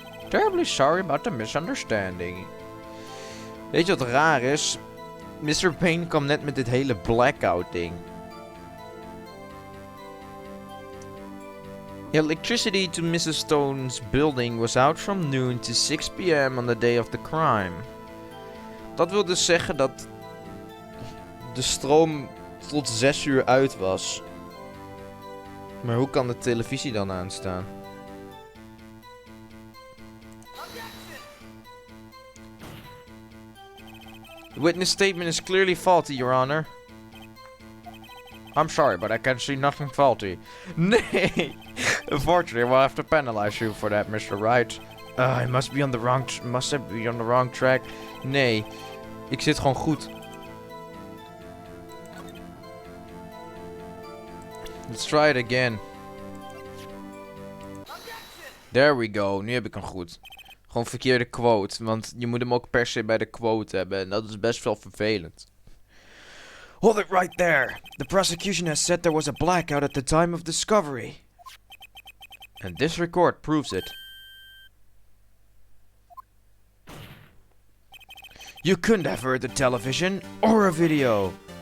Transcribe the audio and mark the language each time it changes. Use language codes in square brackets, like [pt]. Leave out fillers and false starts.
[en] Terribly sorry about the misunderstanding. [nl] Weet je wat raar is? Mr. Payne kwam net met dit hele blackout ding. [en] Electricity to Mrs. Stone's building was out from noon to 6 p.m. on the day of the crime. [nl] Dat wil dus zeggen dat de stroom tot 6 uur uit was. Maar hoe kan de televisie dan aanstaan? [en] The witness statement is clearly faulty, Your Honor. I'm sorry, but I can see nothing faulty. [nl] Nee! [en] Unfortunately, we'll have to penalize you for that, Mr. Wright. I must be on the wrong track. [nl] Nee, ik zit gewoon goed. [en] Let's try it again. There we go, [nl] nu heb ik hem goed. Gewoon verkeerde quote, want je moet hem ook per se bij de quote hebben. En dat is best wel vervelend. [en] Hold it right there. The prosecution has said there was a blackout at the time of discovery. And this record proves it. You couldn't have heard the television or a video.